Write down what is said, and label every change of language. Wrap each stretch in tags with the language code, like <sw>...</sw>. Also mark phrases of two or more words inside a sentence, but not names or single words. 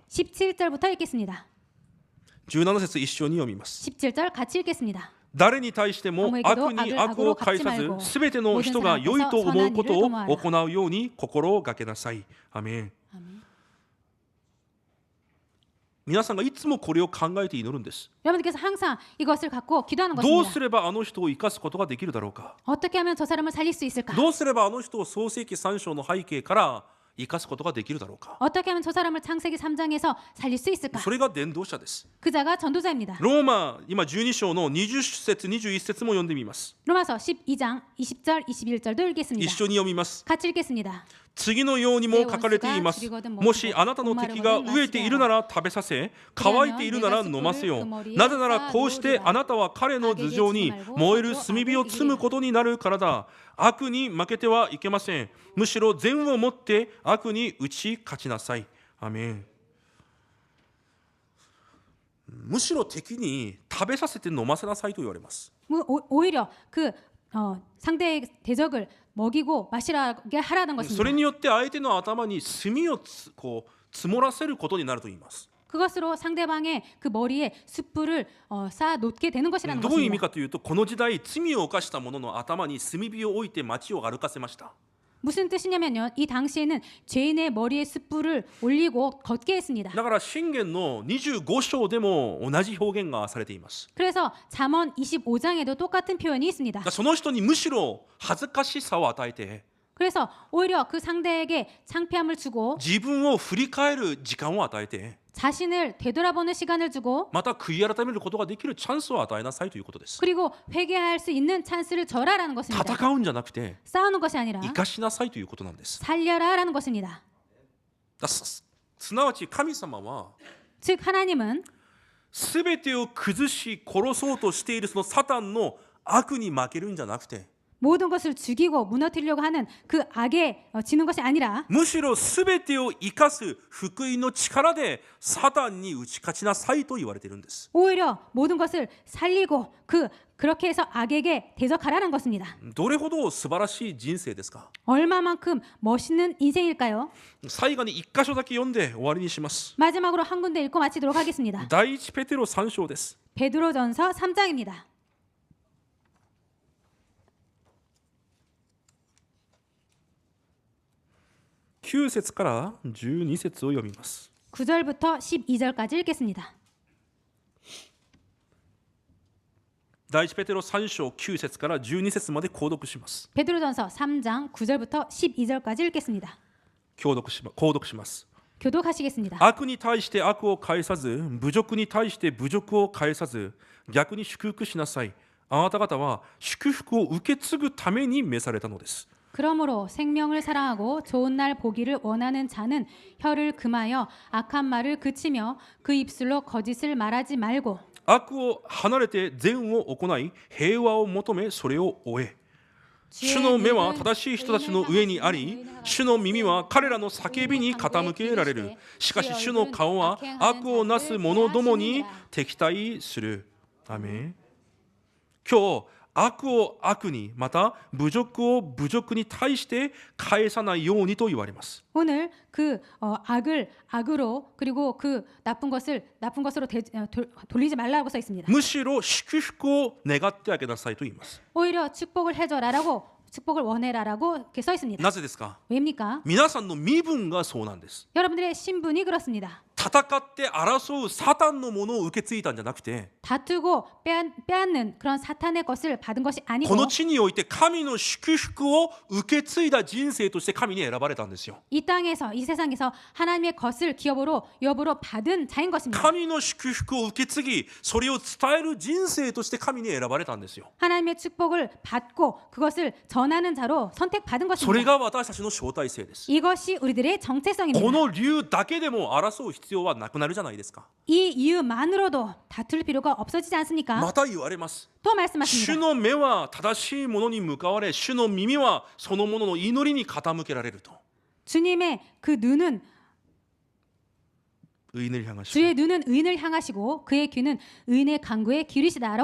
<ko>17절부터 읽겠습니다.</ko> <ja>17 節一緒に読みます。</ja> <ko>17절 같이 읽겠습니다.</ko> <ja>誰に対しても悪に悪を返さず、すべての人が良いと思うことを行うように心がけなさい。アメン。皆さんがいつもこれを考えて祈るんです。</ja> <ko>여러분들께서 항상 이것을 갖고 기도하는</ko> <ja>どう</ja> <ko>것입니다.</ko> <ja>すればあの人を生かすことができるだろうか。</ja> <ko>어떻게 하면 저 사람을 살릴 수 있을까?</ko> <ja>どうすればあの人を創世記3章の背景から生かすことができるだろうか。</ja> <ko>어떻게 하면 저 사람을 창세기 3장에서 살릴 수 있을까?</ko> <ja>それが伝道者です。</ja> <ko>그 자가 전도자입니다.</ko> <ja>ローマ今12章の20節21節も読んでみます。</ja> <ko>로마서 12장 20절 21절도</ko> <ja>一</ja> <ko>읽겠습니다.</ko> <ja>緒に読みます。</ja> <ko>같이 읽겠습니다.</ko> <ja>次のようにも書かれています。もしあなたの敵が飢えているなら食べさせ、乾いているなら飲ませよ。なぜならこうしてあなたは彼の頭上に燃える炭火を積むことになるからだ。悪に負けてはいけません。むしろ善をもって悪に打ち勝ちなさい。アメン。むしろ敵に食べさせて飲ませなさいと言われます。</ja> <ko>오히려 그 상대의 대적을 먹이고 마시라게 하라는</ko> <ja>それ</ja> <ko>것입니다.</ko> <ja>によって相手の頭に炭をこう積もらせることになると言います。</ja> <ko>그것으로 상대방의 그 머리에 숯불을 쌓아 놓게 되는 것이라는</ko> <ja>どういう意味</ja> <ko>것입니다.</ko> <ja>かというと、この時代罪を犯した者の頭に炭火を置いて町を歩かせました。</ja> <ko>무슨 뜻이냐면요. 이 당시에는 죄인의 머리에 숯불을 올리고 걷게 했습니다.</ko> <ja>だから信玄の25章でも同じ表現がされています。</ja> <ko>그래서 잠언 25장에도 똑같은 표현이 있습니다.</ko> <ja>その人にむしろ恥ずかしさを与えて</ja> <ko>그래서 오히려 그 상대에게 창피함을 주고</ko> <ja>自分を振り返る時間を与えて</ja> <ko>자신을 되돌아보는 시간을 주고</ko> <ja>また悔い改めることができるチャンスを与えなさいということです。</ja> <ko>그리고 회개할 수 있는 찬스를 절하라는 것입니다.</ko> <ja>戦うんじゃなくて</ja> <ko>싸우는 것이 아니라</ko> <ja>生かしなさいということなんです。</ja> <ko>살려라라는 것입니다.</ko> <ja>すなわち神様は</ja> <ko>즉 하나님은</ko> <ja>全てを崩し殺そうとしているそのサタンの悪に負けるんじゃなくて</ja> <ko>모든 것을 죽이고 무너뜨리려고 하는 그 악에 지는 것이 아니라</ko> <ja>むしろ全てを生かす福音の力でサタンに打ち勝ちなさいと言われているんです。</ja> <ko>오히려 모든 것을 살리고 그렇게 해서 악에게 대적하라는 것입니다.</ko> <ja>どれほど素晴らしい人生ですか。</ja> <ko>얼마만큼 멋있는 인생일까요?</ko> <ja>最後に一箇所だけ読んで終わりにします。</ja> <ko>마지막으로 한 군데 읽고 마치도록 하겠습니다.</ko> <ja>第一ペテロ3章です。</ja> <ko>베드로전서 3장입니다.</ko> <ja>9 節から12節を読みます。</ja> <ko>9절부터 12절까지 읽겠습니다.</ko> <ja>第一ペテロ3章9節から12節まで購読します。</ja> <ko>베드로전서 3장 9절부터 12절까지 읽겠습니다.</ko> <ja>購読します。</ja> <ko>교독하시겠습니다.</ko> <ja>悪に対して悪を返さず、侮辱に対して侮辱を返さず、逆に祝福しなさい。あなた方は祝福を受け継ぐために召されたのです。</ja> <ko>그러므로 생명을 사랑하고 좋은 날 보기를 원하는 자는 혀를 금하여 악한 말을 그치며 그 입술로 거짓을 말하지 말고</ko> <ja>悪を離れて善を行い、平和を求めそれを追え。主の目は正しい人たちの上にあり、主の耳は彼らの叫びに傾けられる。しかし主の顔は悪をなす者どもに敵対する。アメン。今日悪を悪に、また侮辱を侮辱に対して返さないようにと言われます。</ja> <ko>오늘 그 악을 악으로 그리고 그 나쁜 것으로 돌리지 말라고 써 있습니다.</ko> <ja>むしろ祝福を願ってあげなさいと言います。</ja> <ko>오히려 축복을 해줘라라고 축복을 원해라라고 이렇게 써 있습니다.</ko> <ja>なぜですか。</ja> <ko>왜입니까?</ko> <ja>皆さんの身分がそうなんです。</ja> <ko>여러분들의 신분이 그렇습니다.</ko> <ja>戦って争うサタンのものを受け継いだんじゃなくて、</ja> <ko>다투고 빼앗는 그런 사탄의 것을 받은 것이</ko> <ja>こ</ja> <ko>아니고</ko> <ja>の地において神の祝福を受け継いだ人生として神に選ばれたんですよ。</ja> <ko>이 땅에서 이 세상에서 하나님의 것을 기업으로 받은 자인 것입니다.</ko> <ja>神の祝福を受け継ぎ、それを伝える人生として神に選ばれたんですよ。</ja> <ko>하나님의 축복을 받고 그것을 전하는 자로 선택받은</ko> <ja>それ</ja> <ko>것입니다.</ko> <ja>が私たちの招待制です。</ja> <ko>이것이 우리들의</ko> <ja>こ</ja> <ko>정체성입니다.</ko> <ja>の理由だけでも争う必要はなくなるじゃないですか。</ja> <ko>이 이유만으로도 다툴 필요가 없어지지 않습니까?</ko> <ja>また言われます。</ja> <ko>또</ko> <ja>主</ja> <ko>말씀하십니다.</ko> <ja>の目は正しいものに向かわれ、主の耳はそのものの祈りに傾けられると。</ja> <ko>주님의 그 눈은 의인을 향하시고 주의 눈은 의인을 향하시고 그의 귀는 의인의 간구에 기울이시다라고</ko>